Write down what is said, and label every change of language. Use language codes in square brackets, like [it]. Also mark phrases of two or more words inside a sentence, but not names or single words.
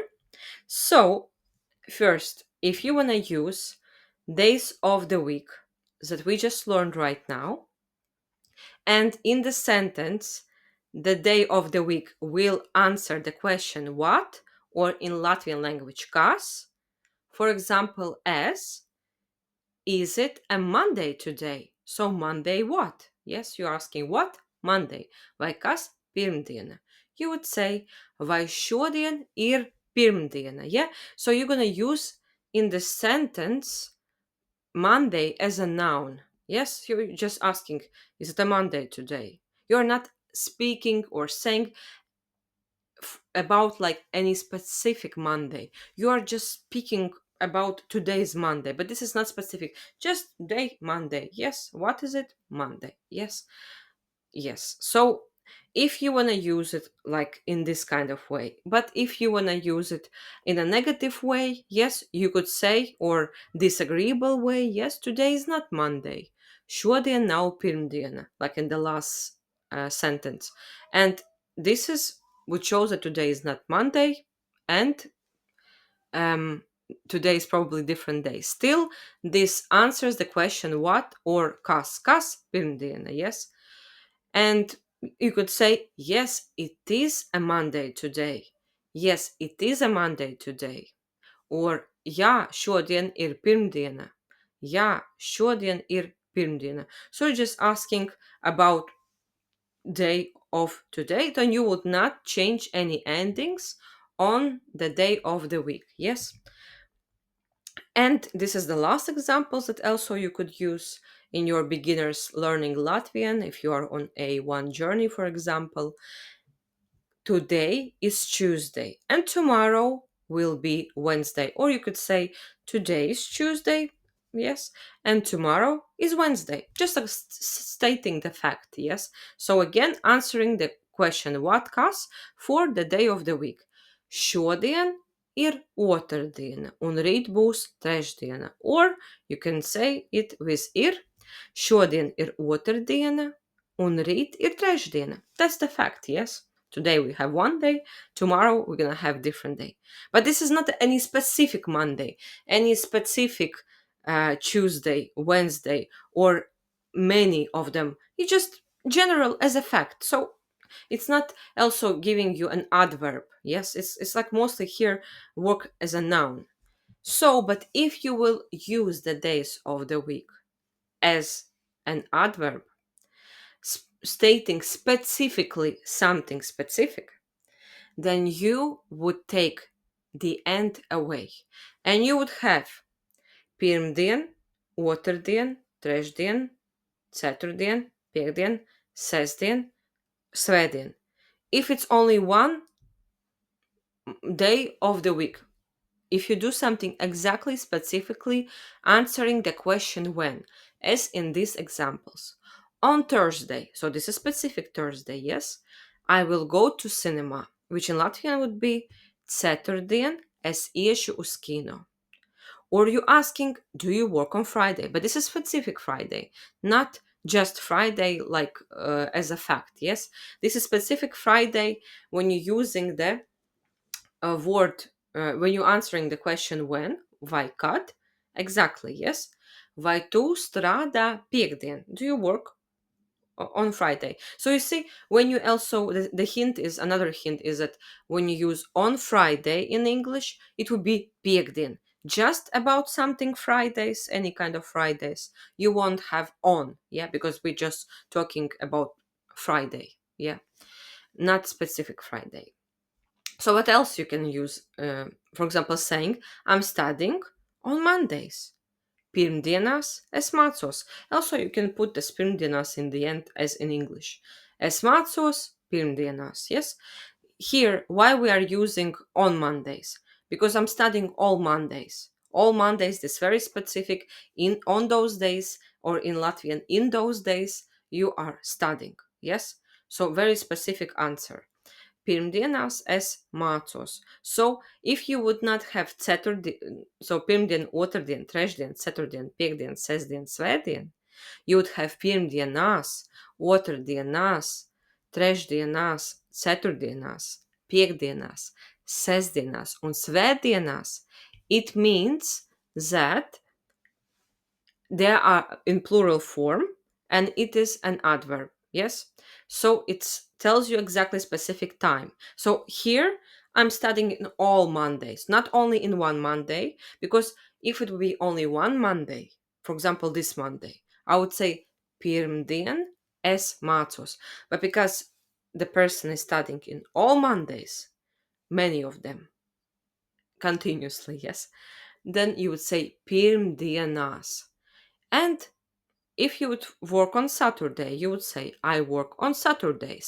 [en] So, first, if you want to use days of the week that we just learned right now, and in the sentence, the day of the week will answer the question what, or in Latvian language, kas. For example, as, is it a Monday today? So Monday what? Yes, you're asking what? Monday. [lv] Vai kas pirmdiena? [en] You would say, [lv] vai šodien ir pirmdiena? [en] Yeah, so you're going to use in the sentence Monday as a noun. Yes, you're just asking, is it a Monday today? You're not speaking or saying about like any specific Monday. You are just speaking about today's Monday, but this is not specific. Just day Monday. Yes. What is it? Monday. Yes. Yes. So if you want to use it like in this kind of way, but if you want to use it in a negative way, yes, you could say, or disagreeable way, yes, today is not Monday. [lv] Šodien nav pirmdiena, [en] like in the last sentence. And this is which shows that today is not Monday and um, today is probably different day. Still, this answers the question what or [lv] kas pirmdiena, [en] yes? And you could say, yes, it is a Monday today. Yes, it is a Monday today. Or, [lv] jā, šodien ir pirmdiena. Jā, šodien ir pirmdiena. [en] So you're just asking about day of today, then you would not change any endings on the day of the week. Yes. And this is the last examples that also you could use in your beginners learning Latvian if you are on A1 journey, for example. Today is Tuesday and tomorrow will be Wednesday. Or you could say today is Tuesday, yes, and tomorrow is Wednesday. Just stating the fact, yes. So again, answering the question what kas for the day of the week. [lv] Šodien ir otrdiena un rīt būs trešdiena. [en] Or you can say it with ir. [lv] Šodien ir otrdiena un rīt ir trešdiena. [en] That's the fact, yes. Today we have one day, tomorrow we're going to have different day. But this is not any specific Monday, any specific Tuesday, Wednesday, or many of them. It's just general as a fact. So it's not also giving you an adverb. Yes, it's like mostly here work as a noun. So, but if you will use the days of the week as an adverb, stating specifically something specific, then you would take the end away. And you would have [lv] pirmdien, otrdien, trešdien, ceturtdien, piekdien, sestdien, svētdien. [en] If it's only one day of the week, if you do something exactly specifically answering the question when, as in these examples. On Thursday, so this is specific Thursday, yes, I will go to cinema, which in Latvian would be [lv] Ceturtdien es iešu uz kino. [en] Or you asking, do you work on Friday? But this is specific Friday, not just Friday like as a fact, yes? This is specific Friday when you're using the word, when you're answering the question when, [lv] vai kad, [en] exactly, yes? [lv] Vai tu strādā piekdien? [en] Do you work on Friday? So you see, when you also, the hint is, another hint is that when you use on Friday in English, it would be piekdien. Just about something Fridays, any kind of Fridays, you won't have on, yeah, because we're just talking about Friday, yeah, not specific Friday. So what else you can use? For example, saying, I'm studying on Mondays. [lv] Pirmdienās es mācos. [en] Also, you can put the pirmdienās in the end as in English. [lv] Es mācos pirmdienās, [en] yes? Here, why we are using on Mondays? Because I'm studying all Mondays. All Mondays, this very specific, in on those days, or in Latvian, in those days, you are studying, yes? So very specific answer. [lv] Pirmdienās es mācos. [en] So, if you would not have so [lv] pirmdien, otrdien, trešdien, ceturtdien, piekdien, sestdien, svētdien, [en] you would have [lv] pirmdienās, otrdienās, trešdienās, ceturtdienās, piekdienās, sestdienās un svētdienās. [en] It means that they are in plural form and it is an adverb, yes? So it tells you exactly specific time. So here I'm studying in all Mondays, not only in one Monday, because if it would be only one Monday, for example this Monday, I would say [lv] pirmdien es mācos. [en] But because the person is studying in all Mondays, many of them, continuously, yes, then you would say pirmdienās. And if you would work on Saturday, you would say, I work on Saturdays.